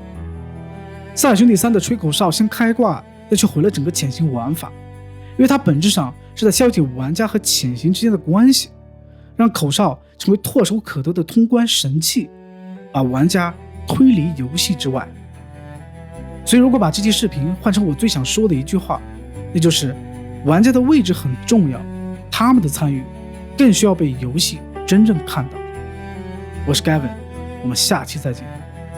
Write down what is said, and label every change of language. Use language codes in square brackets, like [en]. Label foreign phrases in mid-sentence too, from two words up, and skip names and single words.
[zh] 塞爾兄弟3的吹口哨先開掛，但卻毀了整個潛行玩法，因為它本質上是在消解玩家和潛行之間的關係，讓口哨成為唾手可得的通關神器，把玩家推離遊戲之外。所以如果把這期視頻換成我最想說的一句話，那就是玩家的位置很重要，他們的參與更需要被遊戲真正看到。我是 Gavin， 我們下期再見。